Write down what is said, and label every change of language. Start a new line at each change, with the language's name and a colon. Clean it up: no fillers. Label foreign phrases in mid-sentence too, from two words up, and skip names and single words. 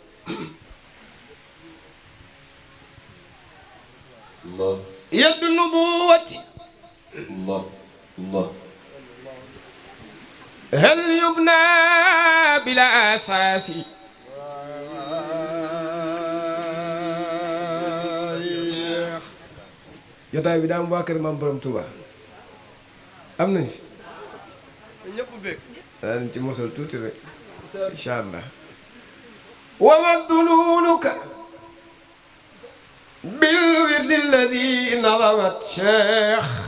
Arabic: Allah يد النبوة الله الله هل يبنى بلا أساس
Wolof: jotaay bi daam waa kër maam borom Touba am nañ fi ñëpp bëgg danañ ci mosal tuuti rek
Arabic: إن شاء الله ومدلولك بالورد الذي نظمت شيخ